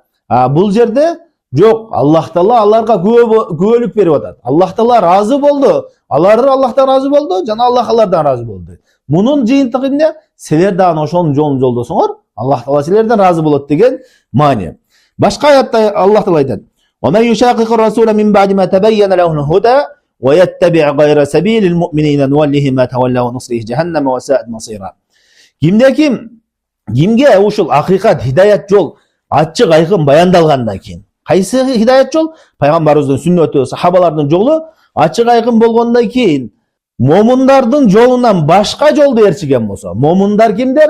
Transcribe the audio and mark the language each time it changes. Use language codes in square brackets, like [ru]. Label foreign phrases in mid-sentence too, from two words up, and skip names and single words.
[ky] Бул жерде жок, Аллах Таала аларга күбөлүк берип атат. Аллах Таала разы болду. Алар Аллахтан разы болду, жана Аллах алардан разы болду. Мунун жыйынтыгы эмне? Силер дагы ошонун жолун жолдосоңор, Аллах Таала силерден разы болот деген маани. Башка аятта Аллах Таала айтат: [ar] ومن يشاقق الرسول من بعد ما تبين له الهدى ويتبع غير سبيل المؤمنين نوله ما تولى ونصله جهنم وساءت مصيرا. [ky] Кимге ушул акыйкат, хидаят жол ачык айкын баяндалгандан кийин, кайсы хидаят жол? Пайгамбарыбыздын сүннөтү, сахабалардын жолу ачык айкын болгондон кийин момундардын жолунан башка жолду ээрчиген болсо, момундар кимдер?